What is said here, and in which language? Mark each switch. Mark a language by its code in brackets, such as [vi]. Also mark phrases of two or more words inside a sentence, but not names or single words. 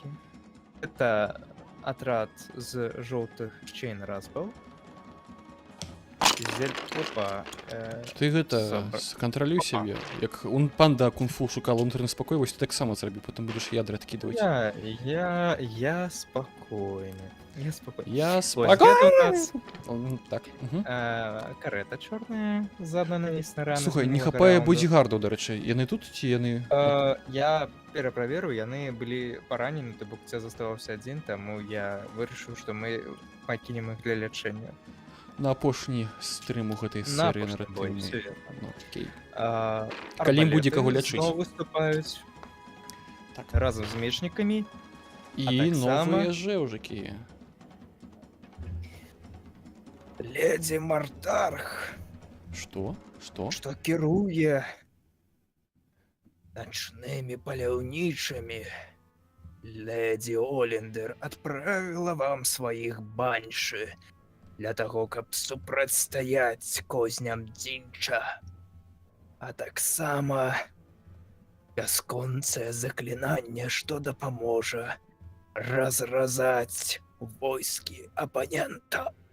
[uk] Це отряд з жовтих Chain Raspel. Опа. Ти гэта, контролюй себе. Як панда кунг-фу шукала внутренню спокойність, ти так само зроби, потім будеш ядра откидувати. [ru] Я спокойный. Я спокойный. Я [uk] Ось, спокойний. [ru] где-то у нас [uk] Так. Угу. карета чорна, задана на рано. Слухай, не хапає бодігардів, до речі. [be] Яни тут чи яни... [uk] Я перепровірив, яны были поранены, то бок це заставався один, тому я вирішив, що ми покинемо їх для лечення. [be] На апошні стрім у гэтай На [uk] серії [be] апошні бой, [uk] наративній. [ru] все верно. [uk] Ну, окей. [be] Калі ім будзе каго лячыць. Знову выступаюць [uk] Так. разом з мечниками. І так само- [ru] новые жевжики. [uk] Леді Мартарх, [ru] Что? Что? [uk] що керує ночними паляўнічымі. [be] Леді Олендер адправіла вам сваіх банши для того, каб супрацьстаяць козням дзінча. А таксама бясконцае заклінанне, што дапаможа разразаць войскі апанента.